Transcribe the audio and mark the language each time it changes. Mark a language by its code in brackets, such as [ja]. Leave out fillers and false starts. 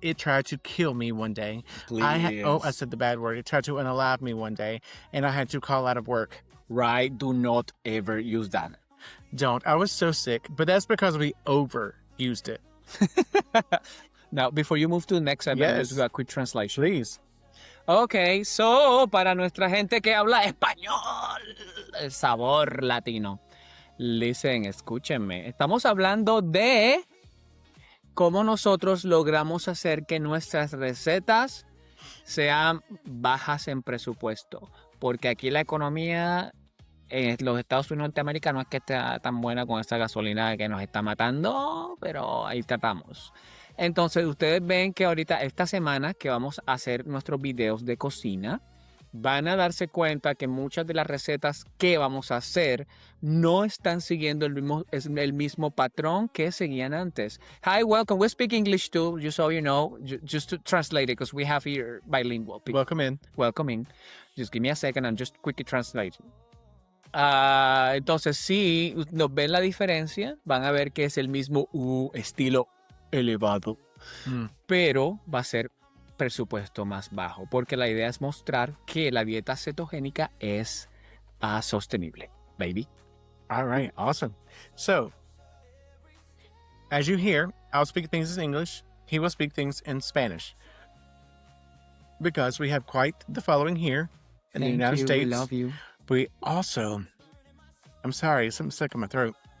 [en] It tried to kill me one day. Please. I said the bad word. It tried to unalive me one day, and I had to call out of work. Right? Do not ever use that. Don't. I was so sick, but that's because we overused it. Now, before you move to the next segment, let's Yes. do a quick translation. Please. Okay, so [es] para nuestra gente que habla español, el sabor latino. [en] Listen, [es] escúchenme. Estamos hablando de cómo nosotros logramos hacer que nuestras recetas sean bajas en presupuesto. Porque aquí la economía en los Estados Unidos de Norteamérica no es que esté tan buena con esta gasolina que nos está matando, pero ahí tratamos. Entonces, ustedes ven que ahorita, esta semana que vamos a hacer nuestros videos de cocina, van a darse cuenta que muchas de las recetas que vamos a hacer no están siguiendo el mismo patrón que seguían antes. [en] Hi, welcome. We speak English too, just so you know, just to translate it, because we have here bilingual people. Welcome in. Welcome in. Just give me a second and just quickly translate. [es] Entonces, si nos ven la diferencia, van a ver que es el mismo estilo elevado, pero va a ser presupuesto más bajo, porque la idea es mostrar que la dieta cetogénica es sostenible, baby. [en] All right. Awesome. So, as you hear, I'll speak things in English. He will speak things in Spanish. Because we have quite the following here in the United States. We love you. We also, I'm sorry, something stuck in my throat.